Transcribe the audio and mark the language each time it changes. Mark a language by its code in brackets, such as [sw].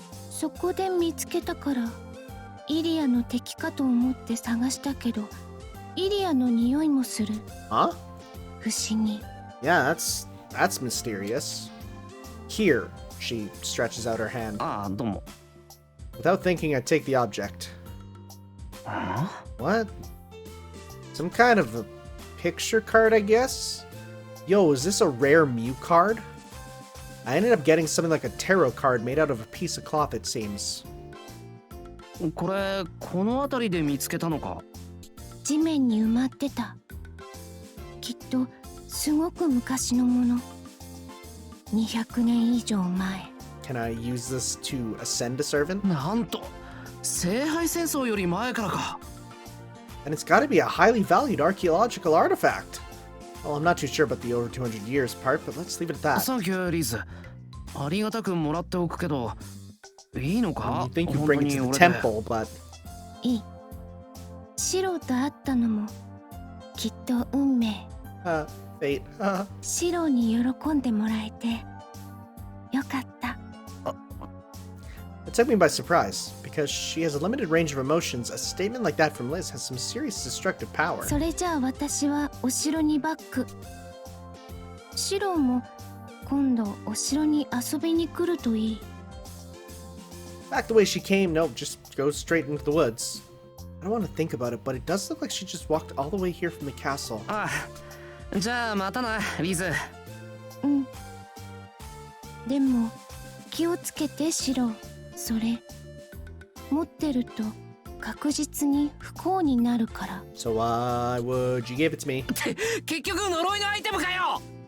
[ja] そこで見つけたから、イリアの敵かと思って探したけど、イリアの匂いもする。 [en] Huh? [ja] 不思議。 [en] Yeah, that's mysterious. Here, she stretches out her hand. [ja] どうも。 [en] Without thinking, I take the object. What? Some kind of a picture card, I guess? Yo, is this a rare Mew card? I ended up getting something like a tarot card made out of a piece of cloth, it seems. [ja] これ、この辺りで見つけたのか？地面に埋まってた。きっとすごく昔のもの。 200年以上前。 [en] Can I use this to ascend a servant? [ja] なんと、聖杯戦争より前からか。 [en] And it's gotta be a highly valued archaeological artifact. Well, I'm not too sure about the over 200 years part, but let's leave it at that. [ja] サンキュー、リズ。ありがたくもらっておくけど、いいのか？ [en] You think you bring it to the temple, but... [ja] いい。シロと会ったのも、きっと運命。 [en] Fate. [ja] シロに喜んでもらえて、よかった。 [en] It took me by surprise, because she has a limited range of emotions. A statement like that from Liz has some serious destructive power. [ja] それじゃあ私はお城にバック。シロも今度お城に遊びに来るといい。 [en] Back the way she came, no, just go straight into the woods. I don't want to think about it, but it does look like she just walked all the way here from the castle. [ja] じゃあまたな、リズ。でも気をつけてシロ。それ持ってると確実に不幸になるから。 [en] So why would you give it to me? [ja] 結局呪いのアイテムかよ。